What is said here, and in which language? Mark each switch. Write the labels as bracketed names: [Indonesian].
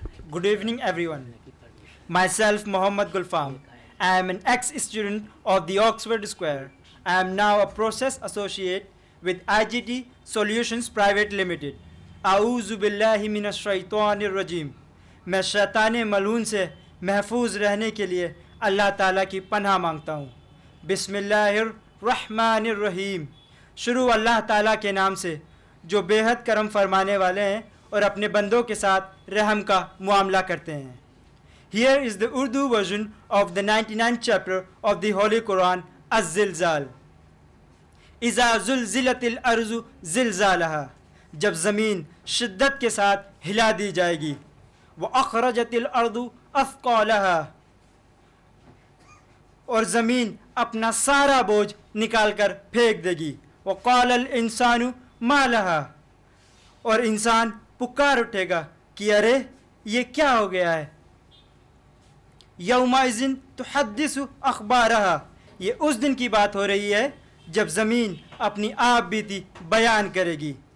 [English] Good evening, everyone. Myself, Muhammad Gulfam. I am an ex-student of the Oxford Square. I am now a process associate with IGT Solutions Private Limited. [Arabic] A'udhu billahi minash shaitanir rajim. [Urdu] میں شیطان ملعون سے محفوظ رہنے کے لیے اللہ تعالیٰ کی پناہ مانگتا ہوں. [Arabic] بسم اللہ الرحمن الرحیم. [Urdu] شروع اللہ تعالیٰ کے نام سے جو بے حد کرم فرمانے والے ہیں اور اپنے بندوں کے ساتھ رحم کا معاملہ کرتے ہیں. [English] Here is the Urdu version of the 99th chapter of the Holy Quran, Az-Zilzal. [Arabic] اِذَا زُلْزِلَتِ الْأَرْضُ زِلْزَالَهَا. [Urdu] جب زمین شدت کے ساتھ ہلا دی جائے گی. [Arabic] وَأَخْرَجَتِ الْأَرْضُ أَثْقَالَهَا. [Urdu] اور زمین اپنا سارا بوجھ نکال کر پھینک دے گی. [Arabic] وَقَالَ الْإِنسَانُ مَا لَهَا. [Urdu] اور انسان پکار اٹھے گا کہ ارے یہ کیا ہو گیا ہے. [Arabic] یومئذ تحدث اخبارها. [Urdu] یہ اس دن کی بات ہو رہی ہے جب زمین اپنی آپ بیتی بیان کرے گی.